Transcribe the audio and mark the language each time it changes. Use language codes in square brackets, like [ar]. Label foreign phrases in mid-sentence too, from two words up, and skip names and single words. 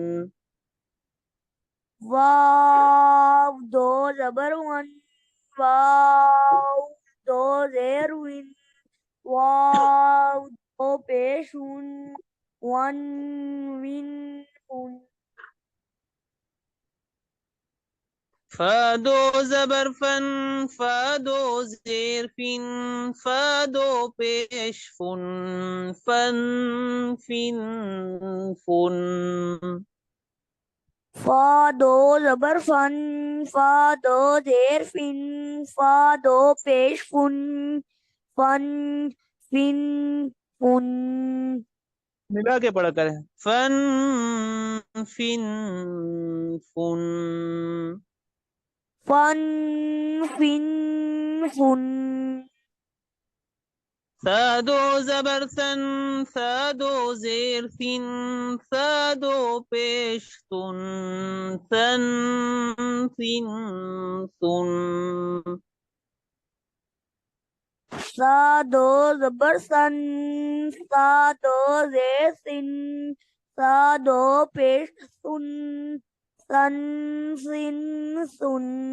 [hi] वाव दो जबर वन, वाव दो जेर विन, वाव दो पेश उन, वन विन उन। फा दो जबर फन, फा दो जेर फिन, फा दो पेश फुन, फन फिन फुन। फा दो जबर फन, फा दो जेर फिन, फा दो पेश फुन, फन फिन फुन। मिला के पढ़ा करें। फन फिन फुन। फन फिन फुन। सा दो जबर सन, सा दो जेर सिन, सा दो पेश सुन, सन सिन सुन। सा दो जबर सन, सा दो जेर सिन, सा दो पेश सुन, सन सिन सुन।